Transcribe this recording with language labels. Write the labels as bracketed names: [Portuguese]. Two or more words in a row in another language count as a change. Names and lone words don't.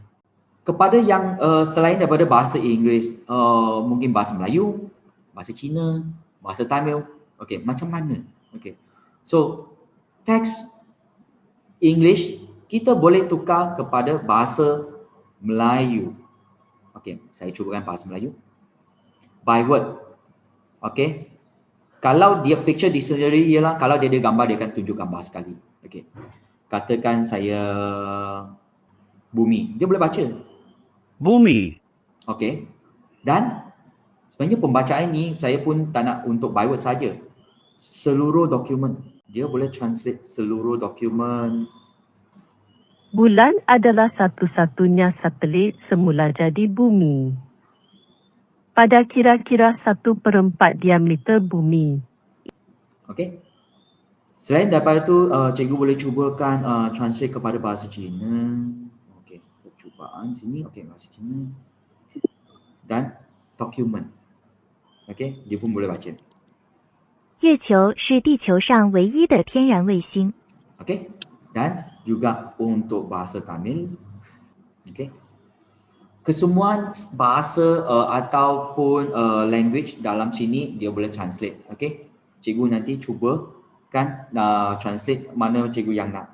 [Malay] Kepada yang selain daripada bahasa Inggeris, mungkin bahasa Melayu, bahasa Cina, bahasa Tamil, okey, macam mana? Okey. So, teks English kita boleh tukar kepada bahasa Melayu. Okey, saya cubakan bahasa Melayu. [English] By word. [Malay] Okey. Kalau dia picture dictionary ialah kalau dia ada gambar dia akan tunjuk gambar sekali. Okey. Katakan saya bumi, dia boleh baca. Bumi. Okey. Dan sebenarnya pembacaan ni saya pun tak nak untuk [English] by word [Malay] saja. Seluruh dokumen. Dia boleh translate seluruh dokumen. Bulan adalah satu-satunya satelit semula jadi bumi. Pada kira-kira 1/4 diameter bumi. Okey. Selain daripada itu, cikgu boleh cubakan translate kepada bahasa Cina. Okey, percubaan sini. Okey, bahasa Cina. Dan dokumen. Okey, dia pun boleh baca. [Chinese] 月球是地球上唯一的天然卫星。 [Malay] Okey. Dan juga untuk bahasa Tamil. Okey. Kesemuan bahasa ataupun language dalam sini dia boleh translate. Okey. Cikgu nanti cubakan translate mana cikgu yang nak.